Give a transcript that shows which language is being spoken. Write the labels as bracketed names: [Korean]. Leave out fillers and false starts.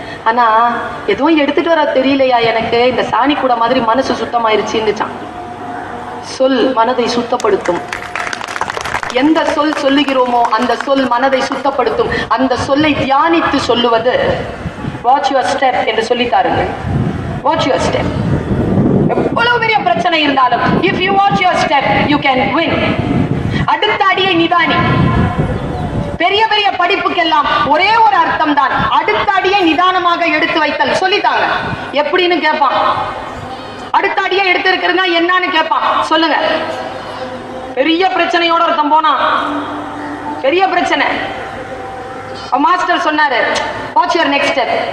[Tamil] ஆனா எதுவும் எடுத்துட்டு வர தெரியலையா எனக்கு, இந்த சாணி கூட மாதிரி மனசு சுத்தமாயிருச்சுன்னுச்சான். சொல் மனதை சுத்தப்படுத்தும். எந்த சொல் சொல்லுகிறோமோ அந்த சொல் மனதை சுத்தப்படுத்தும். அந்த சொல்லை தியானித்து சொல்லுவது [English] watch your step [Tamil] என்று சொல்லித்தாருங்கள். [English] Watch your step. [Tamil] எவ்வளவு பெரிய பிரச்சனை இருந்தாலும் [English] if you watch your step you can win. [Tamil] அடுத்த அடியை நிதானி. பெரிய பெரிய படிப்புக்கெல்லாம் ஒரே ஒரு அர்த்தம் தான், அடுத்த அடியை நிதானமாக எடுத்து வைத்தல். சொல்லித்தாங்க. எப்படின்னு கேட்பான். அடுத்த அடியை எடுத்து இருக்கிறதா என்னன்னு கேட்பான். சொல்லுங்க. பெரிய பிரச்சனையோட ஒருத்தன் போனா, பெரிய பிரச்சனை, மாஸ்டர் சொன்னாரு [English] Watch your next step.